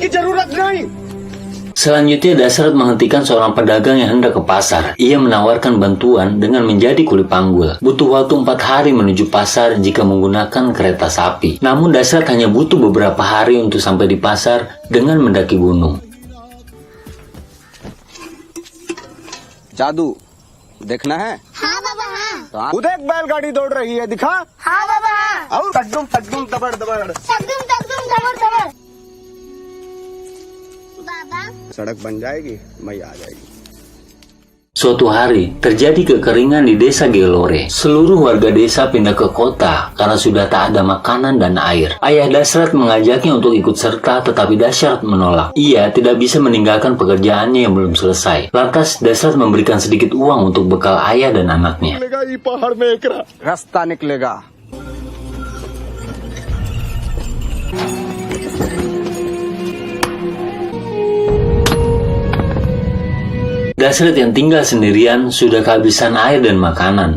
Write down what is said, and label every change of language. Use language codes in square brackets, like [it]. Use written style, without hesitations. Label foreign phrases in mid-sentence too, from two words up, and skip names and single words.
[id] Selanjutnya Dasrat menghentikan seorang pedagang yang hendak ke pasar. Ia menawarkan bantuan dengan menjadi kuli panggul. Butuh waktu 4 hari menuju pasar jika menggunakan kereta sapi. Namun Dasrat hanya butuh beberapa hari untuk sampai di pasar dengan mendaki gunung. [hi] जादू देखना है? हाँ बाबा हाँ। खुद एक बैलगाड़ी दौड़ रही है, दिखा? हाँ बाबा हाँ। और तकदुम तकदुम दबड़ दबड़ तकदुम तकदुम दबड़ दबड़। बाबा सड़क बन जाएगी, मई आ जाएगी. [id] Suatu hari, terjadi kekeringan di desa Gelore. Seluruh warga desa pindah ke kota karena sudah tak ada makanan dan air. Ayah Dasrat mengajaknya untuk ikut serta, tetapi Dasrat menolak. Ia tidak bisa meninggalkan pekerjaannya yang belum selesai. Lantas Dasrat memberikan sedikit uang untuk bekal ayah dan anaknya. [hi] रास्ता निकलेगा. [id] Dasrat yang tinggal sendirian sudah kehabisan air dan makanan.